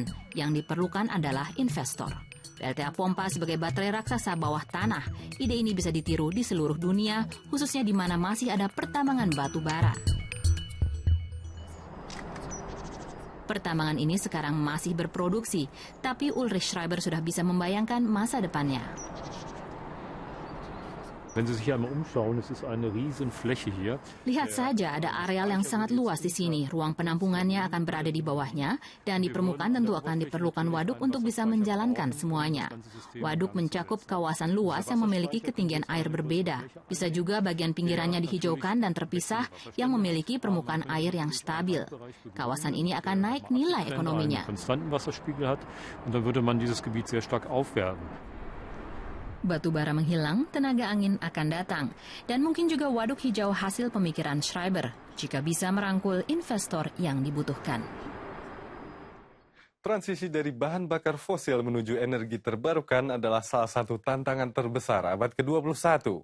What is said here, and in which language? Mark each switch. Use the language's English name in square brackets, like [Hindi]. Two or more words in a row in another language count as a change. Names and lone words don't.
[Indonesian] Yang diperlukan adalah investor. PLTA pompa sebagai baterai raksasa bawah tanah. Ide ini bisa ditiru di seluruh dunia, khususnya di mana masih ada pertambangan batu bara. Pertambangan ini sekarang masih berproduksi, tapi Ulrich Schreiber sudah bisa membayangkan masa depannya. [German] Wenn Sie sich einmal umschauen, es ist eine riesen Fläche hier. [Indonesian] Lihat saja, ada areal yang sangat luas di sini. Ruang penampungannya akan berada di bawahnya, dan di permukaan tentu akan diperlukan waduk untuk bisa menjalankan semuanya. Waduk mencakup kawasan luas yang memiliki ketinggian air berbeda. Bisa juga bagian pinggirannya dihijaukan dan terpisah yang memiliki permukaan air yang stabil. Kawasan ini akan naik nilai ekonominya. [German] Einen konstanten Wasserspiegel hat und dann würde man dieses Gebiet sehr stark aufwerten. [Indonesian] Batu bara menghilang, tenaga angin akan datang. Dan mungkin juga waduk hijau hasil pemikiran Schreiber, jika bisa merangkul investor yang dibutuhkan. Transisi dari bahan bakar fosil menuju energi terbarukan adalah salah satu tantangan terbesar abad ke-21.